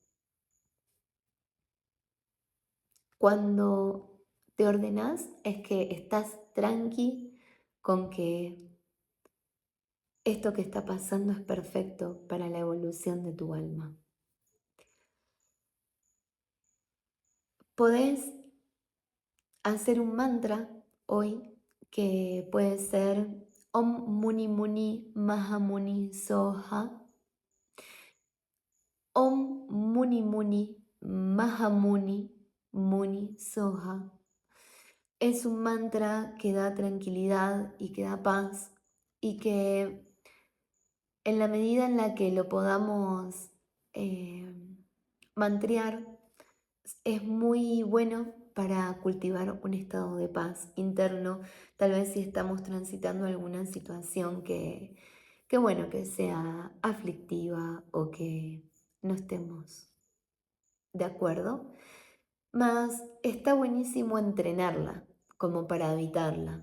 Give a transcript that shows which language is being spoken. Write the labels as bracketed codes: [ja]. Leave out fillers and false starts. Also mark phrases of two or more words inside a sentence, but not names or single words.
[es] Cuando te ordenás es que estás tranqui con que esto que está pasando es perfecto para la evolución de tu alma. Podés hacer un mantra hoy que puede ser [sa] ॐ मुनि मुनि महामुनि स्वाहा. ॐ मुनि मुनि महामुनि मुनि स्वाहा. [es] Es un mantra que da tranquilidad y que da paz y que en la medida en la que lo podamos mantrear, es muy bueno para cultivar un estado de paz interno, tal vez si estamos transitando alguna situación que sea aflictiva o que no estemos de acuerdo, mas está buenísimo entrenarla como para evitarla.